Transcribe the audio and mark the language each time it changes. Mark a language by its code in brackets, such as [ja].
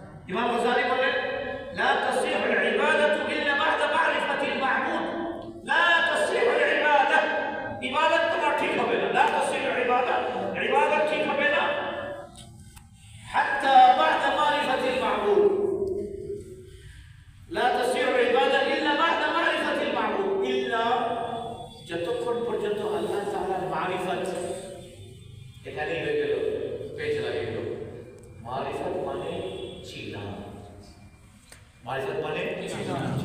[bn] ইমাম গজালি বলেন [ar] لا تصيح العبادة إلا بعد معرفة المعبود। لا تصيح العبادة، [bn] ইবাদত তোমার ঠিক হবে না। [ar] لا تصيح العبادة, [bn] ইবাদত ঠিক হবে না [ar] حتى بعد معرفة المعبود। لا تصيح العبادة إلا بعد معرفة المعبود، إلا [bn] যতক্ষণ পর্যন্ত আল্লাহ তাআলার মারিফত এখানেই হয়ে গেল, পেজ লাগিয়ে গেল। মারিফত মানে চিনা, মারিফত মানে চিনা।